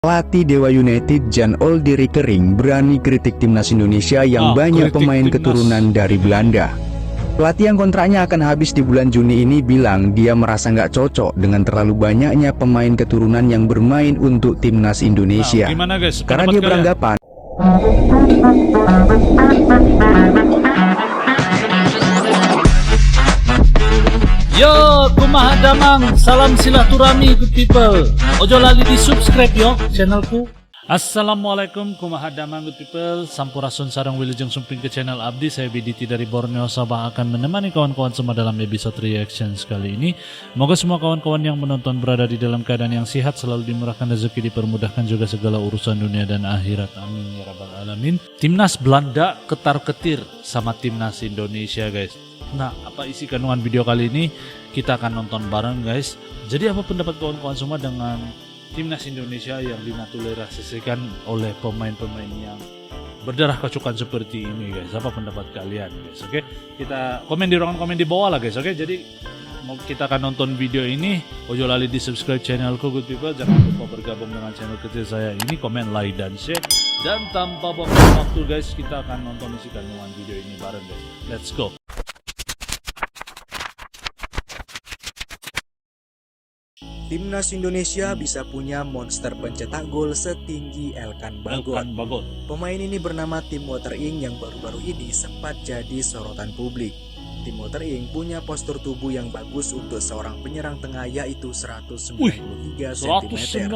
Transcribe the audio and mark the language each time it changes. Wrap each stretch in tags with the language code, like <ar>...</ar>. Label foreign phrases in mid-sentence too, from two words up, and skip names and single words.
<id>Pelatih Dewa United Jan Oldie Kering berani kritik timnas Indonesia yang banyak pemain keturunan dari Belanda. Pelatih yang kontraknya akan habis di bulan Juni ini bilang dia merasa nggak cocok dengan terlalu banyaknya pemain keturunan yang bermain untuk timnas Indonesia. Gimana guys? Karena dia beranggapan</id> <su>Yo, kumaha damang, salam silaturahmi</su> <en>good people.</en> <jv>Ojo lali di subscribe yo channelku.</jv> <su>Assalamualaikum kumaha damang</su> <en>good people.</en> <su>Sampurasun sarang wilujeng sumping ke channel Abdi.</su> <ms>Saya BDT dari Borneo Sabah akan menemani kawan-kawan semua dalam episode reaction kali ini. Moga semua kawan-kawan yang menonton berada di dalam keadaan yang sehat, selalu dimurahkan rezeki, dipermudahkan juga segala urusan dunia dan akhirat.</ms> <ar>آمين يا رب العالمين.</ar> <id>Timnas Belanda ketar-ketir sama timnas Indonesia guys.</id> <ms>Nah, apa isi kandungan video kali ini? Kita akan</ms> <id>nonton bareng</id> <ms>guys. Jadi apa pendapat kawan-kawan semua dengan timnas Indonesia yang dinaturalisasikan oleh pemain-pemain yang berdarah kecoklatan seperti ini guys? Apa pendapat kalian guys? Oke, kita komen di ruangan komen di bawah lah guys. Oke, jadi kita akan nonton video ini.</ms> <jv>Ojo lali di subscribe channelku</jv> <en>good people.</en> <ms>Jangan lupa bergabung dengan channel kecil saya ini, komen, like, dan share. Dan tanpa buang waktu guys, kita akan nonton isi kandungan video ini bareng guys.</ms> <en>Let's go.</en> <id>timnas Indonesia bisa punya monster pencetak gol setinggi Elkan Bagot. Pemain ini bernama Tim Water-Ing yang baru-baru ini sempat jadi sorotan publik. Tim Water-Ing punya postur tubuh yang bagus untuk seorang penyerang tengah, yaitu 193 cm.</id>